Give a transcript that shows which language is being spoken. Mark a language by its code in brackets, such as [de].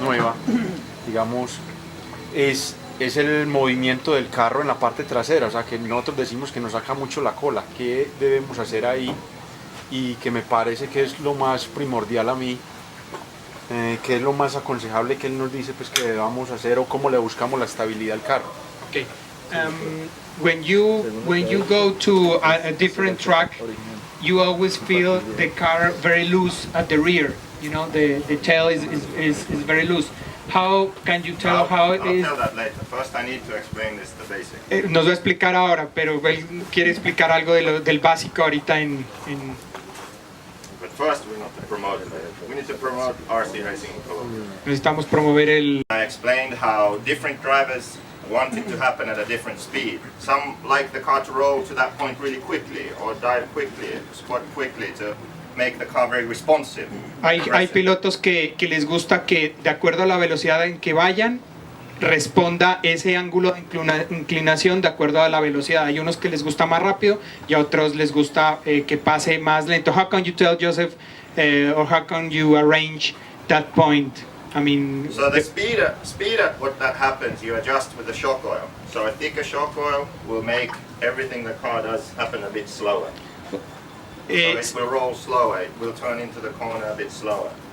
[es] nueva, digamos, es el movimiento del carro en la parte trasera, o sea que nosotros decimos que nos saca mucho la cola. ¿Qué debemos hacer ahí? Y que me parece que es lo más primordial a mí, que es lo más aconsejable que él nos dice pues que debamos hacer o cómo le buscamos la estabilidad al carro. [en] Ok. when you go to a different track, you always feel the car very loose at the rear. You know, the tail is very loose. How can you tell how it I'll is? tell that later. First I need to explain this, the basic. [es] Nos va a explicar ahora, pero él quiere explicar algo del básico ahorita en [en] But first we need to promote RC racing in Colombia. [es] necesitamos promover el. [en] I explained how different drivers want it to happen at a different speed. Some like the car to roll to that point really quickly, or dive quickly, squat quickly to make the car very responsive. [es] Hay [en] aggressive. [es] pilotos que les gusta que de acuerdo a la velocidad en que vayan responda ese ángulo de inclinación de acuerdo a la velocidad. Hay unos que les gusta más rápido y a otros les gusta que pase más lento. [en] How can you tell, Joseph, or how can you arrange that point? I mean, So the speed at what that happens, you adjust with the shock oil. So a thicker shock oil will make everything the car does happen a bit slower. So it will roll slower, it will turn into the corner a bit slower.